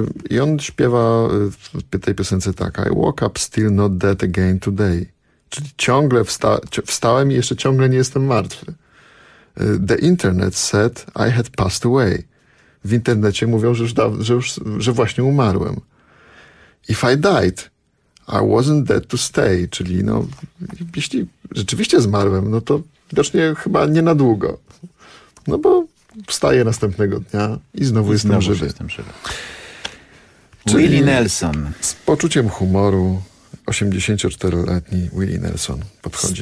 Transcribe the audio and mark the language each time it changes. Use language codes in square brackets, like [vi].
[pl] I on śpiewa w tej piosence tak: [en] I woke up still not dead again today. [pl] Czyli ciągle wstałem i jeszcze ciągle nie jestem martwy. [en] The internet said I had passed away. [pl] W internecie mówią, że właśnie umarłem. [en] If I died, I wasn't dead to stay. [pl] Czyli no, jeśli rzeczywiście zmarłem, no to widocznie chyba nie na długo. No bo wstaję następnego dnia i znowu jestem żywy. Czyli Willie Nelson. Z poczuciem humoru 84-letni Willie Nelson podchodzi